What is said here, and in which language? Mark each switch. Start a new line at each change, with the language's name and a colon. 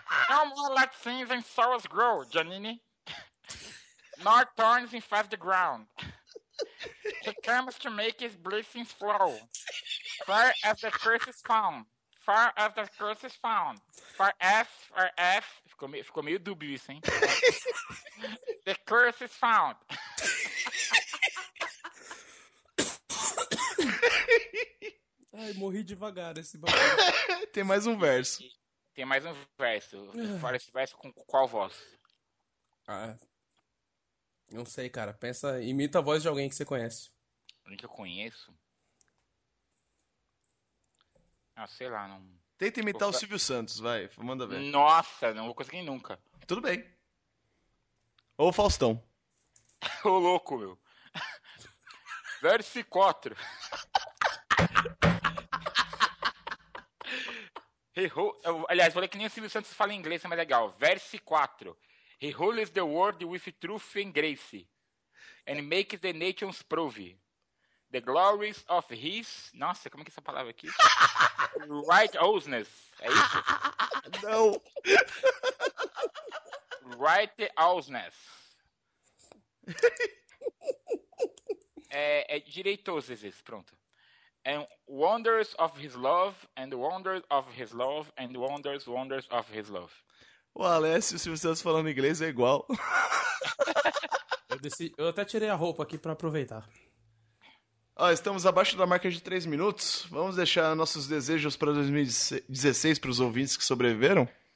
English: No more let sins and sorrows grow, Janine. Nor thorns infest the ground. He comes to make his blessings flow. Far as the curse is found. Far as the curse is found. Far as.
Portuguese: Ficou meio dúbio isso, hein?
English: The curse is found.
Portuguese: Ai, morri devagar esse bagulho. Tem mais um verso. Tem mais um verso. Fora esse verso com qual voz? Ah, não sei, cara. Pensa, imita a voz de alguém que você conhece. Alguém que eu conheço? Ah, sei lá, não. Tenta imitar o Silvio Santos, vai. Manda ver. Nossa, não vou conseguir nunca. Tudo bem. Ou Faustão. Ô louco, meu. Verso 4. Aliás, falei que nem o Silvio Santos fala em inglês, mas é legal. Verso 4.
English: He rules the world with truth and grace. And makes the nations prove. The glories of his.
Portuguese: Nossa, como é que é essa palavra aqui? Righteousness. É isso? Não.
English: Righteousness.
Portuguese: É direitosos, pronto.
English: And wonders of his love, and wonders of his love, and wonders of his love.
Portuguese: O Alessio, se vocês falando inglês, é igual. Eu até tirei a roupa aqui para aproveitar. Ó, estamos abaixo da marca de 3 minutos. Vamos deixar nossos desejos para 2016 para os ouvintes que sobreviveram?